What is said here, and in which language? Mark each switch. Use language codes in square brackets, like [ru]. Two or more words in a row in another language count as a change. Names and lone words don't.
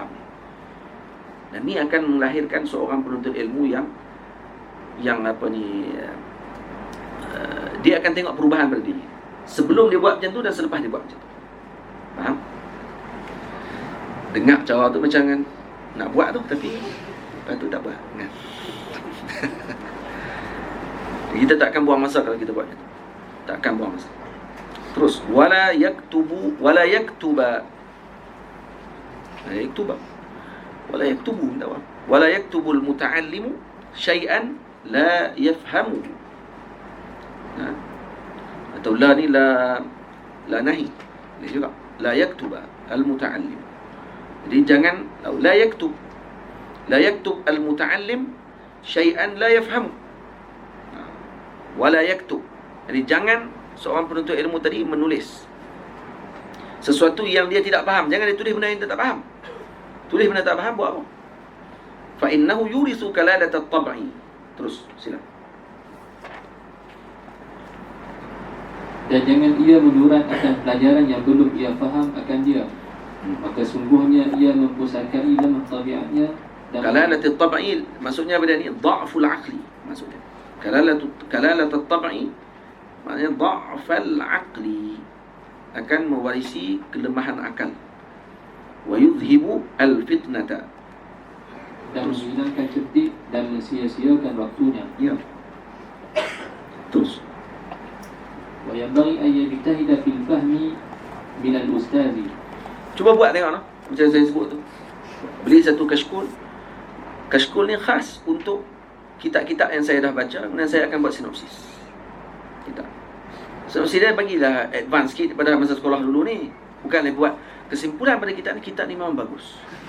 [ms] Dan ni akan melahirkan seorang penuntut ilmu yang dia akan tengok perubahan pada diri sebelum dia buat macam tu dan selepas dia buat macam tu. Faham? Dengar cara tu macam kan nak buat tu, tapi lepas tu tak buat kan? Kita tak akan buang masa kalau kita buat macam tu. Tak akan buang masa. Terus [ar] ولا يكتب ولا يكتب ولا يكتب المتعلم شيئا لا يفهم. [ms] Atau la ni [ar] لا نهي. [ms] Dia juga [ar] لا يكتب المتعلم. [ms] Jadi jangan [ar] لا يكتب المتعلم شيئا لا يفهم. ولا يكتب. [ms] Jadi jangan seorang penuntut ilmu tadi menulis sesuatu yang dia tidak faham. Jangan dia tulis benda yang dia tak faham. Tulis benda tak faham, buat apa? [ar] فإنه يورث كلالة الطبع. [ms] Terus sila. Dan jangan ia menyurat akan pelajaran yang belum ia faham akan dia. Maka sungguhnya ia mempusakai lemah tabiatnya. [ar] كلالة الطبع [ms] maksudnya apa dia ni? [ar] ضعف العقل maksudnya. كلالة الطبع [ms] maknanya [ar] ضعف العقل, [ms] akan mewarisi kelemahan akal. [ar] ويذهب الفطنة, [ms] dan menghilangkan cerdik dan mensia-siakan waktunya. Ya. Terus [ar] وينبغي أن يجتهد في الفهم من الأستاذ. [ms] Cuba buat tengok noh, macam saya sebut tu. Beli satu kashkul. Kashkul ni khas untuk kitab-kitab yang saya dah baca, kemudian saya akan buat sinopsis kitab. Sinopsis dia bagilah advance sikit pada masa sekolah dulu ni. Bukan dia buat kesimpulan pada kitab ni memang bagus.